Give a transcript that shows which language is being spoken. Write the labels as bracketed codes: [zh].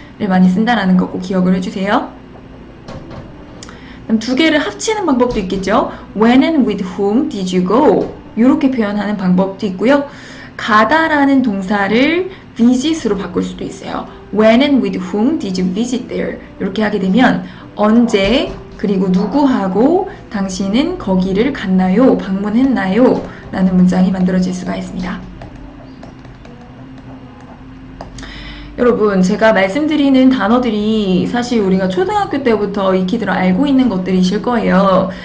[ko] 를 많이 쓴다라는 거 꼭 기억을 해주세요. 그럼 두 개를 합치는 방법도 있겠죠. [en] When and with whom did you go? [ko] 이렇게 표현하는 방법도 있고요. 가다라는 동사를 visit으로 바꿀 수도 있어요. [en] When and with whom did you visit there? [ko] 이렇게 하게 되면 언제 그리고 누구하고 당신은 거기를 갔나요? 방문했나요? 라는 문장이 만들어질 수가 있습니다. 여러분, 제가 말씀드리는 단어들이 사실 우리가 초등학교 때부터 익히들어 알고 있는 것들이실 거예요.